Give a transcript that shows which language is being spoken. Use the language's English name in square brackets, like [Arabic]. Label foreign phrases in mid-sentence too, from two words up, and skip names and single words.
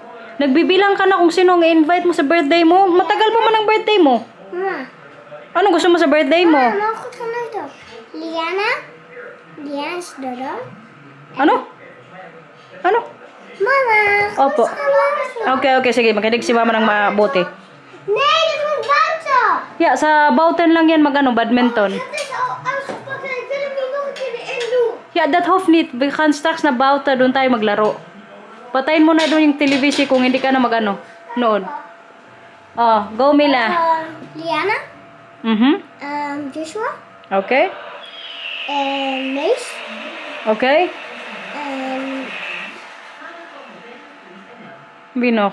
[Filipino] Nagbibilang ka na kung sino ang i-invite mo sa birthday mo. Matagal pa man ang birthday mo. Ano gusto mo sa birthday mo? Liana? Liana is Dodo? Ano? Ano? Mama! Opo. Okay, sige. Makinig si mama ng mabuti. [Dutch] Nee, dit moet buiten! [English] Yeah, [Filipino] sa Bouten lang yan badminton. [Dutch] Het is al afgesproken, ik wil hem niet nog een keer erin doen. Yeah, dat hoeft niet. We gaan straks na Bouten, [Filipino] doon tayo maglaro. Patayin mo na doon yung television kung hindi ka na noon. [English] Oh, go Mila. Liana? Joshua? Okay. Mees? Okay. Binok.